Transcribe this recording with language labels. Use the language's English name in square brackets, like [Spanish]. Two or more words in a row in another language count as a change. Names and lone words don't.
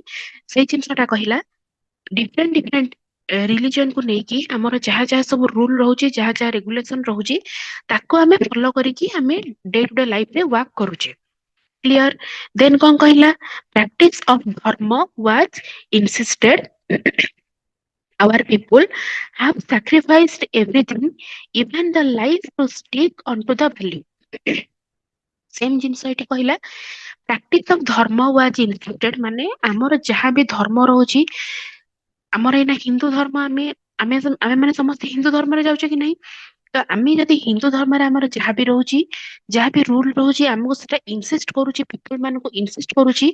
[Odia] ସେଇ ଜିନିଷଟା କହିଲା [English] different different religion [Odia] କୁ ନେଇକି ଆମର ଯାହା ଯାହା ସବୁ ରୁଲ ରହୁଛି, ଯାହା ଯାହା ରେଗୁଲେସନ ରହୁଛି, ତାକୁ ଆମେ ଫଲୋ କରିକି ଆମେ [English] day to day [Odia] ଲାଇଫରେ ୱାର୍କ କରୁଛେ। କ୍ଲିୟର। [English] ଦେନ୍ [Odia] କଣ କହିଲା, [English] practice of dharma was insisted. Our people have sacrificed everything, even the life to stick onto the value। [Odia] ସେମ ଜିନିଷ ଏଠି କହିଲା, [English] practice of dharma was insisted [Odia] ମାନେ ଆମର ଯାହା ବି ଧର୍ମ ରହୁଛି, ଆମର ଏଇନା ହିନ୍ଦୁ ଧର୍ମ, ଆମେ ମାନେ ସମସ୍ତେ ହିନ୍ଦୁ ଧର୍ମରେ ଯାଉଛେ କି ନାହିଁ। ତ ଆମେ ଯଦି ହିନ୍ଦୁ ଧର୍ମରେ ଆମର ଯାହା ବି ରହୁଛି, ଯାହା ବି ରୁଲ ରହୁଛି, ଆମକୁ ସେଟା ଇନସିଷ୍ଟ କରୁଛି, ପିପଲ ମାନଙ୍କୁ ଇନସିଷ୍ଟ କରୁଛି।